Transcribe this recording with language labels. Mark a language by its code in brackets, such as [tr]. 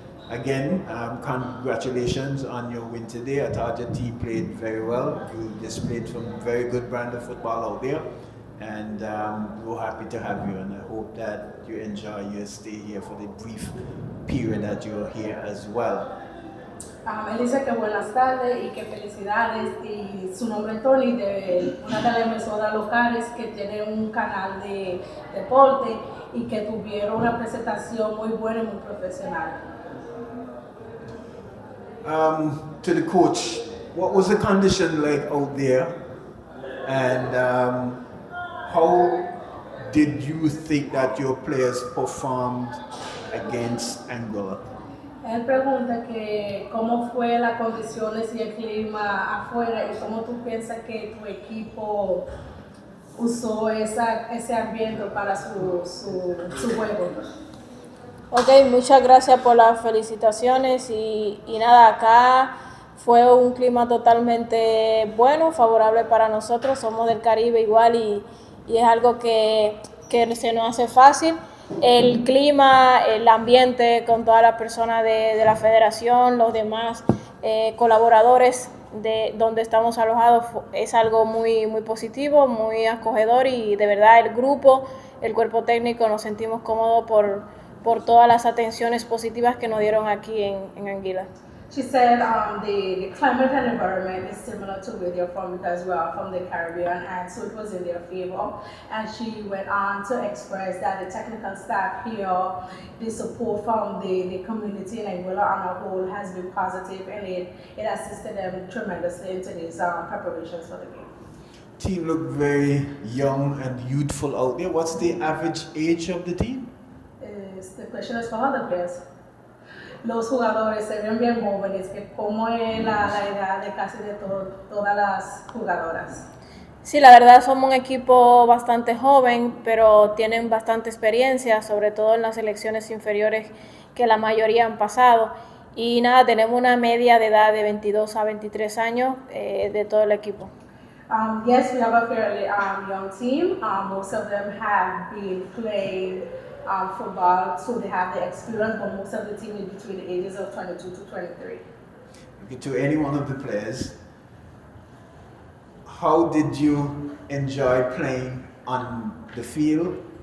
[en] Again, congratulations on your win today. I thought your team played very well. You displayed some very good brand of football out there, and we're happy to have you. And I hope that you enjoy your stay here for the brief period that you're here as well. [es] Él dice que buenas tardes y que felicidades, y su nombre es Tony, de una de las emisoras locales que tiene un canal de deporte y que tuvieron una presentación muy buena y muy profesional. [en] To the coach, what was the condition like out there, and how did you think that your players performed against Anguilla? [es] Él pregunta que cómo fue las condiciones y el clima afuera y cómo tú piensas que tu equipo usó ese ambiente para su juego. Ok, muchas gracias por las felicitaciones y nada, acá fue un clima totalmente bueno, favorable para nosotros. Somos del Caribe igual y es algo que se nos hace fácil. El clima, el ambiente con todas las personas de la federación, los demás colaboradores de donde estamos alojados es algo muy, muy positivo, muy acogedor y de verdad el grupo, el cuerpo técnico nos sentimos cómodos por todas las atenciones positivas que nos dieron aquí en Anguilla. [en] She said the climate and environment is similar to where they're from because we are from the Caribbean, and so it was in their favor. And she went on to express that the technical staff here, the support from the community in Anguilla on a whole has been positive, and it assisted them tremendously into these preparations for the game. Team looked very young and youthful out there. What's the average age of the team? The question is for other players. [es] Los jugadores se ven bien jóvenes, que cómo es la edad de casi de todas las jugadoras. Sí, la verdad somos un equipo bastante joven, pero tienen bastante experiencia, sobre todo en las selecciones inferiores que la mayoría han pasado. Y nada, tenemos una media de edad de 22 a 23 años de todo el equipo. [en] Yes, we have a fairly young team. Most of them have been playing football, so they have the experience, but most of the team is between the ages of 22 to 23. Okay, to any one of the players, how did you enjoy playing on the field?